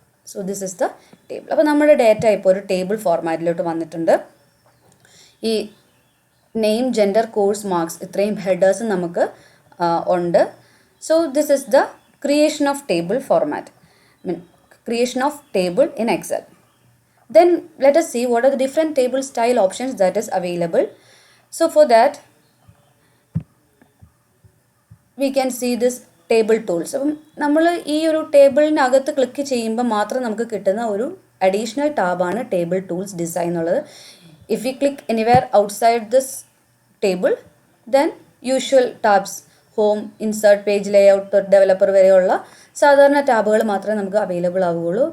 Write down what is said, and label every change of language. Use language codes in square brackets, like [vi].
[en] So this is the table. [ml] അപ്പോൾ നമ്മുടെ data ഇപ്പോൾ ഒരു ടേബിൾ ഫോർമാറ്റിലോട്ട് വന്നിട്ടുണ്ട്. ഈ നെയിം, ജെൻഡർ, കോഴ്സ്, മാർക്സ് ഇത്രയും ഹെഡേഴ്സ് നമുക്ക് ഉണ്ട്. [en] So this is the creation of table format, creation of table in Excel. Then let us see what are the different table style options that is available. So for that we can see this table tools. [ml] അപ്പം നമ്മൾ ഈ ഒരു ടേബിളിനകത്ത് click ചെയ്യുമ്പോൾ മാത്രം നമുക്ക് കിട്ടുന്ന ഒരു additional ടാബാണ് table tools design എന്നുള്ളത്. [en] if you click anywhere outside this table then usual tabs, home, insert, page layout, developer [ml] വരെയുള്ള സാധാരണ ടാബുകൾ മാത്രമേ നമുക്ക് അവൈലബിൾ ആവുകയുള്ളൂ.